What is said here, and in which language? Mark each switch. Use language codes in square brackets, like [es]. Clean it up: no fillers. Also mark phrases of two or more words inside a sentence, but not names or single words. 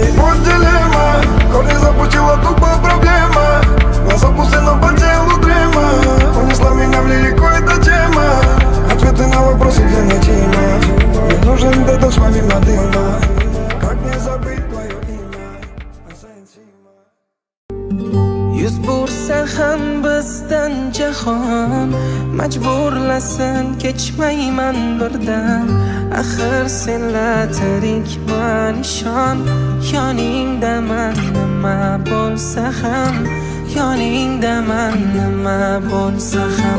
[ru] Вот дилемма, коли запустила тупо проблема. Глаза пусты, но по телу дрема. Унесла меня в лирику, эта тема. Ответы на вопросы, где найти има. Мне нужен детокс помимо дыма. Как не забыть твое имя? [uz] Yuz bursa ham bizdan jahon, majburlasin kechmayman birdan. Axir senla tirikman ishon, yoningdaman nima bo'lsa ham, yoningdaman nima bo'lsa ham.